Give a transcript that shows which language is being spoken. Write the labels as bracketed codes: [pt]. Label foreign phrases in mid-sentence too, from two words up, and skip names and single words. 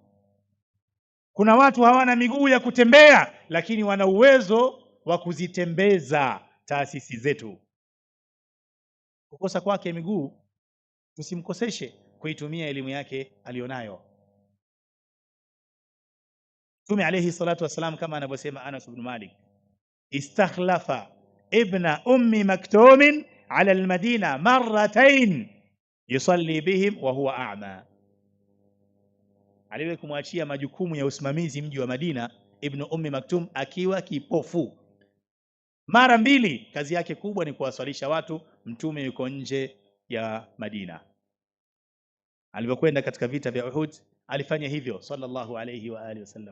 [sw] Kuna watu hawana miguu ya kutembea lakini wana uwezo wa kuzitembeza taasisi zetu. Kukosa kwake miguu tusimkoseshe kuitumia elimu yake alionayo. [ar] Mtume عليه الصلاة والسلام, [sw] kama anavyosema [ar] Anas ibn Malik, استخلف ابن أم مكتوم على المدينة مرتين يصلي بهم وهو أعمى. [sw] Aliwahi kumwachia majukumu ya usimamizi mji wa Madina Ibn Ummi Maktum akiwa kipofu mara mbili. Kazi yake kubwa ni kuwaswalisha watu, mtume yuko nje ya Madina. Alipokwenda katika vita vya Uhud alifanya hivyo [ar] صلى الله عليه وعلى آله وسلم.